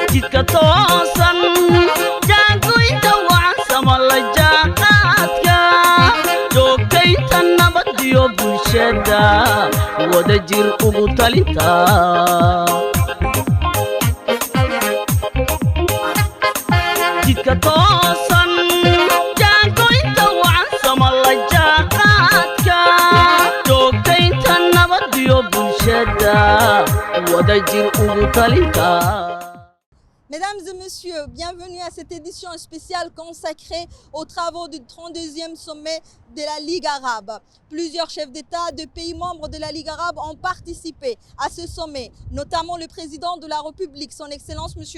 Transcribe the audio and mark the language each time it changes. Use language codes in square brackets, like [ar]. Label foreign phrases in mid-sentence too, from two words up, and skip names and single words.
[so] jidka toosan jaangoynta wacansama la jaanqaadka joogtaynta nabadiyo bulshada wada jir ugu talinta jidka toosan jaangoynta wacansama la jaanqaadka joogtaynta nabadiyo bulshada wada jir ugu talinta. [fr] Mesdames et messieurs, bienvenue à cette édition spéciale consacrée aux travaux du 32e sommet de la Ligue arabe. Plusieurs chefs d'État de pays membres de la Ligue arabe ont participé à ce sommet, notamment le président de la République, son Excellence M.